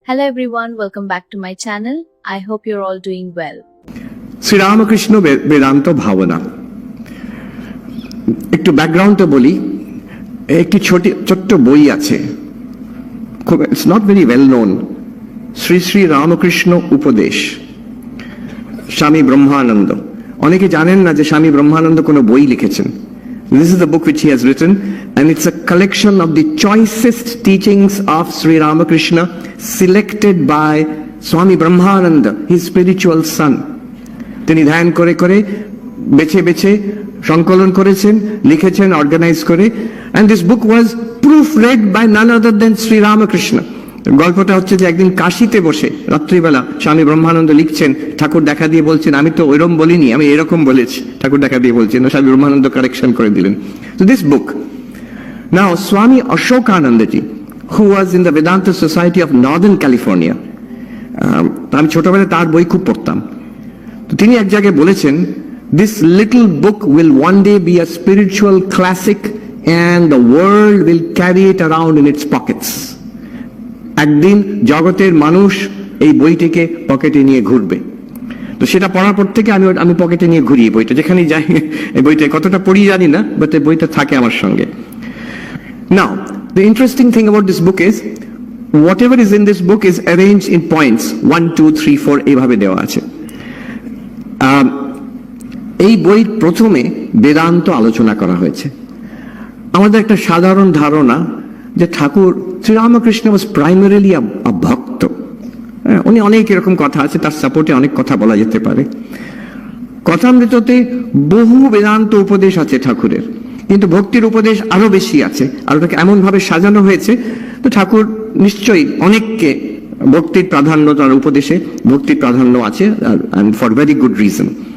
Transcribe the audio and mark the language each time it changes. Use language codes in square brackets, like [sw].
[en] Hello everyone, welcome back to my channel. I hope you're all doing well. [bn] Shri Ramakrishna Vedanta ভাবনা একটু ব্যাকগ্রাউন্ডটা বলি। একটি ছোট্ট বই আছে, [en] it's not very well known, [bn] Shri Shri Ramakrishna উপদেশ, স্বামী ব্রহ্মানন্দ। অনেকে জানেন না যে স্বামী ব্রহ্মানন্দ কোনো বই লিখেছেন। [en] This is the book which he has written, and it's a collection of the choicest teachings of Sri Ramakrishna selected by Swami Brahmananda, his spiritual son. [bn] তিনি ধ্যান করে করে বেছে বেছে সংকলন করেছেন, লিখেছেন, অর্গানাইজ করে, [en] and this book was proofread by none other than Sri Ramakrishna. [bn] গল্পটা হচ্ছে যে একদিন কাশিতে বসে রাত্রিবেলা স্বামী ব্রহ্মানন্দ লিখছেন, ঠাকুর দেখা দিয়ে বলছেন আমি তো ওইরকম বলিনি, আমি এরকম বলেছি। ঠাকুর দেখা দিয়ে বলছেন, স্বামী ব্রহ্মানন্দ কারেকশন করে দিলেন। [en] So this book, now Swami Ashokanandaji, who was in the Vedanta Society of Northern California, [bn] আমি ছোটবেলায় তার বই খুব পড়তাম। তো তিনি এক জায়গায় বলেছেন, [en] this little book will one day be a spiritual classic and the world will carry it around in its pockets. [bn] একদিন জগতের মানুষ এই বইটিকে পকেটে নিয়ে ঘুরবে। তো সেটা পড়ার পর থেকে আমি পকেটে নিয়ে ঘুরি বইটা, যেখানে যাই। এই বইটা কতটা পড়ি জানি না, বাট এই বইটা থাকে আমার সঙ্গে। [en] Now, the interesting thing about this book is whatever is in this book is arranged in points 1, 2, 3, 4 [bn] এইভাবে দেওয়া আছে। এই বই প্রথমে বেদান্ত আলোচনা করা হয়েছে। আমাদের একটা সাধারণ ধারণা যে ঠাকুর শ্রীরামকৃষ্ণ [en] was primarily a [bn] ভক্ত। উনি অনেক এরকম কথা আছে, তার সাপোর্টে অনেক কথা বলা যেতে পারে। কথামৃততে বহু বেদান্ত উপদেশ আছে ঠাকুরের, কিন্তু ভক্তির উপদেশ আরো বেশি আছে, আর ওটাকে এমন ভাবে সাজানো হয়েছে তো ঠাকুর নিশ্চয়ই অনেককে ভক্তির প্রাধান্য, তার উপদেশে ভক্তির প্রাধান্য আছে, [en] For very good reason.